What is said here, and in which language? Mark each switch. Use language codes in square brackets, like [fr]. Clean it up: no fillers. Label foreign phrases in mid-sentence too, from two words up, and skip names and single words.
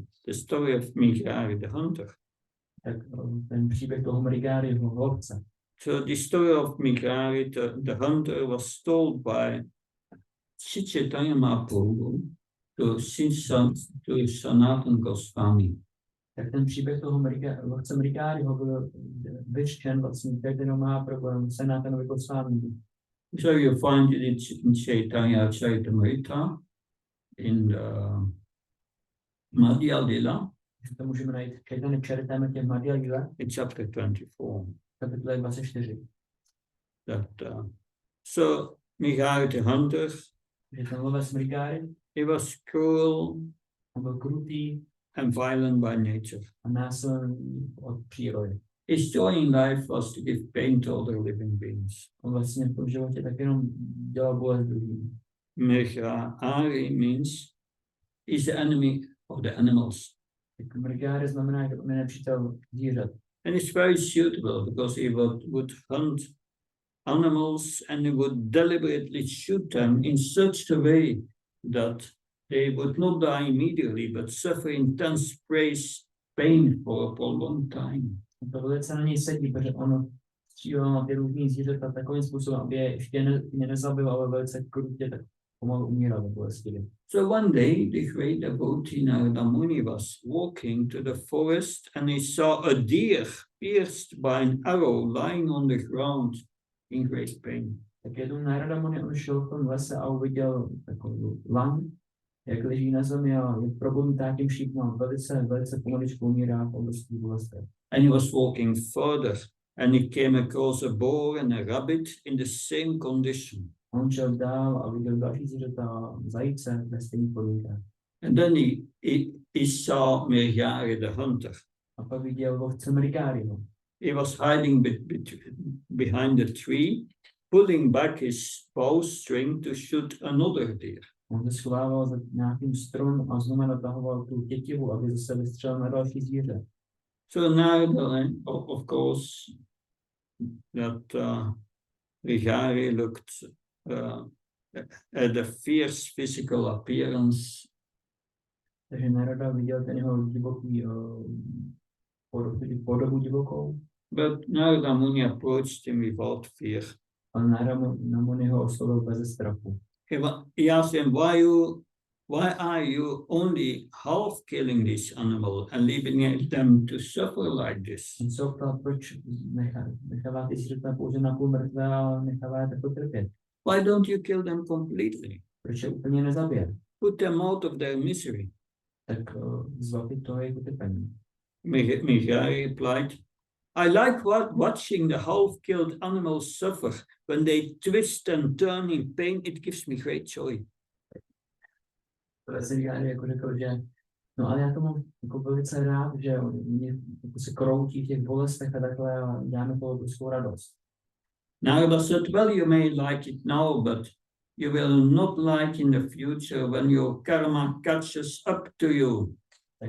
[en] The story of Mrigari the hunter. [cs] Tak ten příběh toho Mrigariho lovce. [en] So the story of Mrigari the hunter was told by Sri Chaitanya Mahaprabhu to Sanatana Goswami. [cs] Tak ten příběh toho lovce Mrigariho byl vyřčen vlastně Chaitanya Mahaprabhu Sanatanovi Goswami. [en] So you find it in Chaitanya Charitamrita, in the Madhya Lila, [cs] To můžeme najít v Chaitanya Charitamrtě v Madhya Lila, [en] in chapter 24. [cs] kapitole 24. [en] So Mrigari the hunter, [cs] Že ten lovec Mrigari, [en] he was cruel [cs] on byl krutý [en] and violent by nature. [cs] a násilný od přírody. [en] His joy in life was to give pain to other living beings. [cs] On vlastně v tom životě tak jenom dělal bolest druhým. [en] Mrigari means he's the enemy of the animals. [cs] Tak Mrigari znamená, že on je nepřítel zvířat. [en] And it's very suitable because he would hunt animals and he would deliberately shoot them in such a way that they would not die immediately but suffer intense pain for a prolonged time. [cs] To velice na něj sedí, protože ono střílel na ty různý zvířata takovým způsobem, aby je ještě nezabil, ale velice krutě tak pomalu umíral do bolesti. [en] So one day the great devotee Narada Muni was walking to the forest and he saw a deer pierced by an arrow lying on the ground in great pain. [cs] Tak jednou Narada Muni on šel v tom lese a uviděl takovou lan, jak leží na zemi a je probodnutá tím šípnem, velice pomaličku umírá v obrovských bolestech. [en] And he was walking further and he came across a boar and a rabbit in the same condition. [cs] On šel dál a viděl další zvířata, zajíce ve stejných podmínkách. [en] And then he saw Mrigari the hunter. [cs] A pak viděl lovce Mrigariho. [en] He was hiding behind the tree, pulling back his bowstring to shoot another deer. [cs] On se schovával za nějakým stromem a znovu natahoval tu tětivu, aby zase vystřelil na další zvíře. [en] So Narada, of course, that Mrigari looked at the fierce physical appearance. [cs] Takže Narada viděl ten jeho divoký podobu divokou. [en] But Narada Muni approached him without fear. [cs] A Narada Muni ho oslovil bez strachu. [en] He asked him, why are you only half killing this animal and leaving them to suffer like this? [cs] On se optal, proč nechává ty zvířata pouze na půl mrtvé a nechává je takto trpět. [en] Why don't you kill them completely? [cs] Proč je úplně nezabije? [en] Put them out of their misery. [cs] Tak zbavit toho jejich utrpení. [en] Mrigari replied, I like watching the half-killed animals suffer. When they twist and turn in pain, it gives me great joy. [cs] To se jako řekl, že no ale já to mám jako velice rád, že oni jako se kroutí v těch bolestech a takhle a děláme to obrovskou radost. [en] Narada said, well, you may like it now, but you will not like in the future when your karma catches up to you.